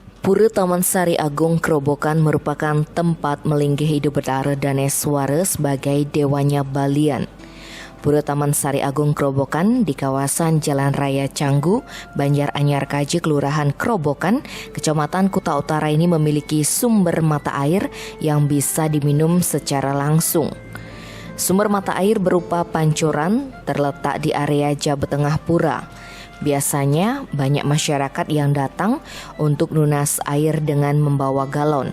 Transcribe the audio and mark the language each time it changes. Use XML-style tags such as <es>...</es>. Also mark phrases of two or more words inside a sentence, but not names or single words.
<id>Pura Taman Sari Agung Kerobokan merupakan tempat melinggih Hidup Betara Daneswara sebagai dewanya Balian. Pura Taman Sari Agung Kerobokan di kawasan Jalan Raya Canggu, Banjaranyar Kaji, Kelurahan Kerobokan, Kecamatan Kuta Utara ini memiliki sumber mata air yang bisa diminum secara langsung. Sumber mata air berupa pancuran terletak di area Jabat Tengah Pura. Biasanya banyak masyarakat yang datang untuk nunas air dengan membawa galon.</id>